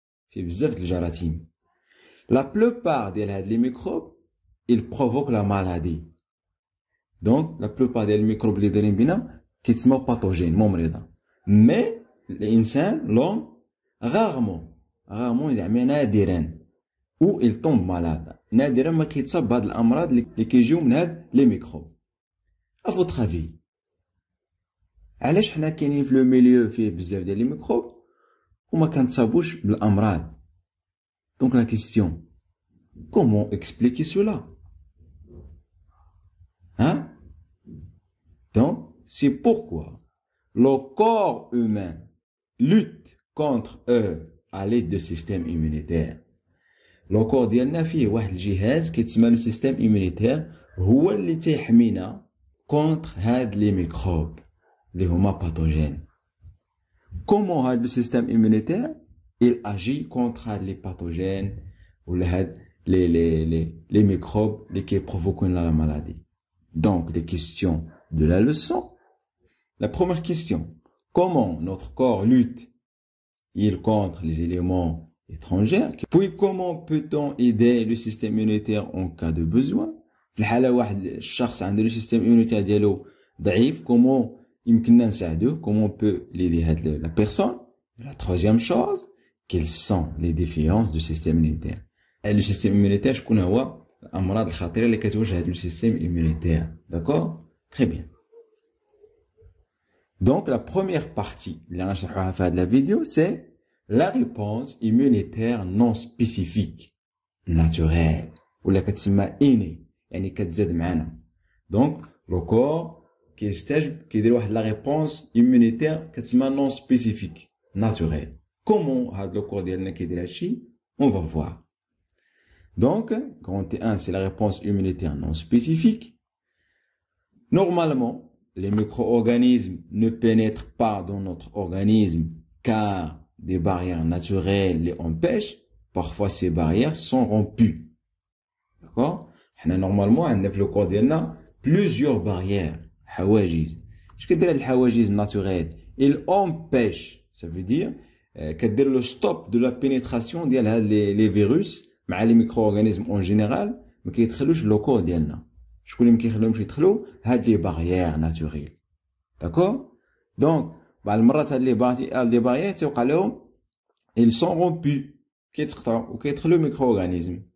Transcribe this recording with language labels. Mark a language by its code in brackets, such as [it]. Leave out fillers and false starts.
[fr] C'est bizarre de jaratim. La plupart des microbes, ils provoquent la maladie. Donc, la plupart des microbes qui sont pathogènes, mais l'insan, l'homme, rarement, où il tombe malade. [ar] نادرا ما كيتصاب بهاد الامراض اللي كيجيو من هاد لي ميكروب. [fr] À votre avis, [ar] علاش حنا كاينين في لو ميليو فيه بزاف ديال لي ميكروب وما كنتصابوش بالامراض؟ [fr] Donc la question, comment expliquer cela? Hein? Donc, c'est pourquoi le corps humain lutte contre eux à l'aide du système immunitaire. Le corps [ar] ديالنا فيه واحد الجهاز كيتسمى [fr] le système immunitaire [ar] هو اللي تيحمينا contre هاد les microbes اللي هما pathogènes. [fr] Comment هاد le système immunitaire il agit contre هاد les pathogènes ou هاد les microbes qui provoquent la maladie. Donc les questions de la leçon. La première question, comment notre corps lutte il contre les éléments étrangères? Puis comment peut-on aider le système immunitaire en cas de besoin? [ar] في الحالة واحد الشخص عنده [fr] le système immunitaire [ar] ديالو ضعيف, comment يمكننا نساعدوه? [fr] Comment on peut l'aider la personne? La troisième chose, quelles sont les déficiences du système immunitaire? Le système immunitaire, [ar] شكون هو الأمراض الخطيرة اللي كتواجه le système immunitaire. [fr] D'accord? Très bien. Donc la première partie [ar] اللي غنشرحوها في هذه [fr] la vidéo, c'est la réponse immunitaire non spécifique, naturelle, ou la كتسمى innée, [ar] يعني كتزاد معنا. [fr] Donc le corps [ar] كيدير واحد [fr] la réponse immunitaire كتسمى non spécifique, naturelle. [ar] Comment هاد [fr] le corps [ar] ديالنا كيدير هادشي? [fr] On va voir. Donc, grand T1, c'est la réponse immunitaire non spécifique. Normalement, les micro-organismes ne pénètrent pas dans notre organisme car des barrières naturelles les empêchent. Parfois, ces barrières sont rompues. D'accord? Normalement, on a le corps ديالنا plusieurs barrières. [ar] حواجز. [fr] Je veux dire les حواجز naturelles. Ils empêchent. Ça veut dire كدير le stop de la pénétration ديال les virus مع les micro-organismes en général [ar] ما كيدخلوش [fr] لو كور ديالنا. [ar] شكون اللي ما كيخليهمش يدخلوا؟ هاد لي [fr] barrières naturelles. [ar] D'accord? Donc بعض المرات هاد لي barrières توقع لهم [fr] ils sont rompus [ar] كيتقطعوا وكيدخلوا micro-organismes.